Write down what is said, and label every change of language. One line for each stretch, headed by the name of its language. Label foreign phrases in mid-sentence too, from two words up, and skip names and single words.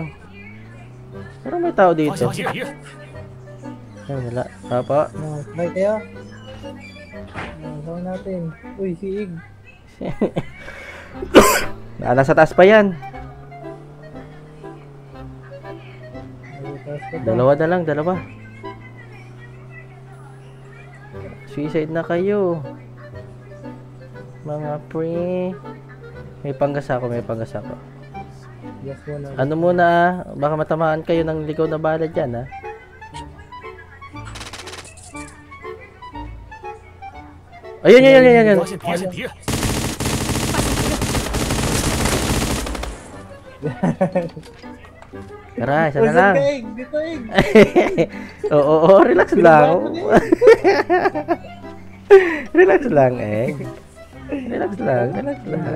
Filipino: Parang may tao
Chinese: 发
Filipino: dito.
Chinese: 现敌人，
Filipino: Ay, wala. Papa. No, sakay kayo. Saan natin? Uy, si Ig. Nasa taas pa yan. Dalawa na lang, dalawa. Suicide na kayo. Mga pre. May panggas ako, may panggas ako. Yes, muna. Ano muna ah, baka matamaan kayo ng ligaw na bala dyan ah. Ayun, yun, yun, yun, yun.
Chinese: 发现敌人，
Filipino: Tara, isa Uy, na saan lang. ka, Ig? Dito, Ig. Oo, relax lang. Relax lang eh. Relax lang, relax lang.